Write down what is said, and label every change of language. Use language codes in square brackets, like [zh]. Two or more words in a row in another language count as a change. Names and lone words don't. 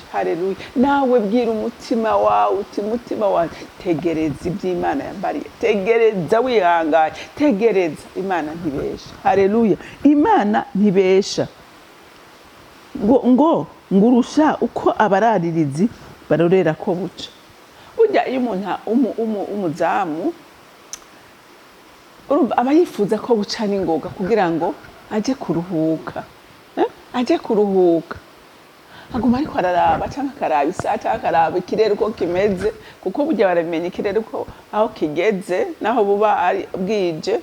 [rn] Haleluya. Nawe bwira umutima wawe uti mutima wanje tegereza iby'Imana yambariye, tegereza wihangaye, tegereza. Imana ntibesha. Haleluya. Imana ntibesha. ngo urusha uko abararirizi barorera ko buca. Burya iyo umuntu umuzamu aba yifuza ko buca n'ingoga kugira ngo aje kuruhuka, aje kuruhuka, aguma ariko araraba cyangwa akaraba isaha cyangwa akaraba ikirere uko kimeze, kuko burya baramenya ikirere uko aho kigeze naho buba ari bwije.